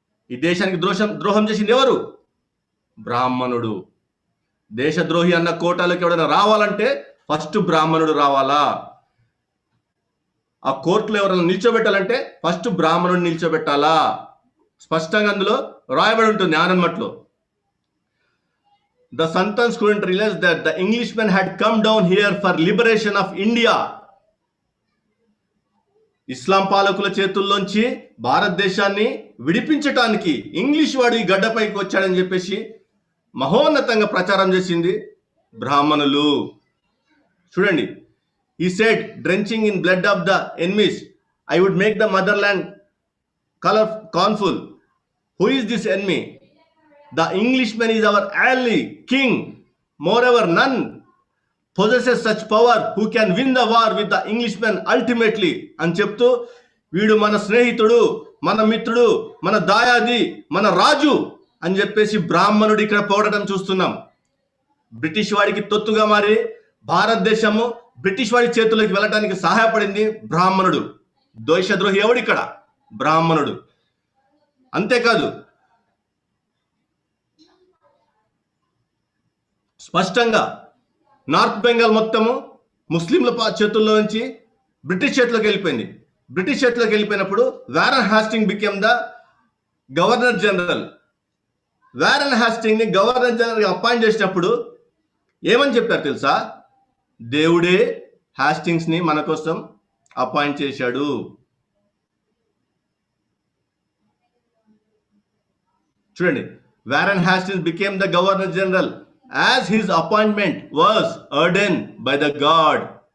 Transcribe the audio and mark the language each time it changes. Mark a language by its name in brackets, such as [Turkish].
[Telugu] ఈ దేశానికి ద్రోహం చేసింది ఎవరు? బ్రాహ్మణుడు. దేశద్రోహి అన్న కోటాలోకి ఎవరైనా రావాలంటే ఫస్ట్ బ్రాహ్మణుడు రావాలా? ఆ కోర్టులో ఎవరైనా నిల్చోబెట్టాలంటే ఫస్ట్ బ్రాహ్మణుడు నిల్చోబెట్టాలా? స్పష్టంగా అందులో రాయబడి ఉంటుంది Anand మఠ్లో. [English] The Santans couldn't realize that the Englishmen had come down here for liberation of India. [Telugu] ఇస్లాం పాలకుల చేతుల్లోంచి భారతదేశాన్ని విడిపించటానికి ఇంగ్లీష్ వాడు ఈ గడ్డపైకి వచ్చాడని చెప్పేసి మహోన్నతంగా ప్రచారం చేసింది బ్రాహ్మణులు. చూడండి, [English] he said, drenching in blood of the enemies, I would make the motherland colorful. Who is this enemy? The Englishman is our ally, king. Moreover, none possesses such power who can win the war with the Englishman ultimately. [Telugu] అని చెప్తూ వీడు మన స్నేహితుడు, మన మిత్రుడు, మన దాయాది, మన రాజు అని చెప్పేసి బ్రాహ్మణుడు ఇక్కడ పోవడం చూస్తున్నాం. బ్రిటిష్ వాడికి తొత్తుగా మారి భారతదేశము బ్రిటిష్ వాడి చేతుల్లోకి వెళ్ళడానికి సహాయపడింది బ్రాహ్మణుడు. దేశద్రోహి ఎవడు ఇక్కడ? బ్రాహ్మణుడు. అంతేకాదు, స్పష్టంగా నార్త్ బెంగాల్ మొత్తము ముస్లింల చేతుల్లో నుంచి బ్రిటిష్ చేతిలోకి వెళ్ళిపోయింది. బ్రిటిష్ చేతిలోకి వెళ్ళిపోయినప్పుడు [English] Warren Hasting became the governor general. [Telugu] Warren hastening ని గవర్నర్ జనరల్ అపాయింట్ చేసినప్పుడు ఏమని చెప్పారు తెలుసా? దేవుడే హాస్టింగ్స్ ని మన కోసం అపాయింట్ చేశాడు. చూడండి, [English] Warren Hastings became the governor general as his appointment was ordained by the God.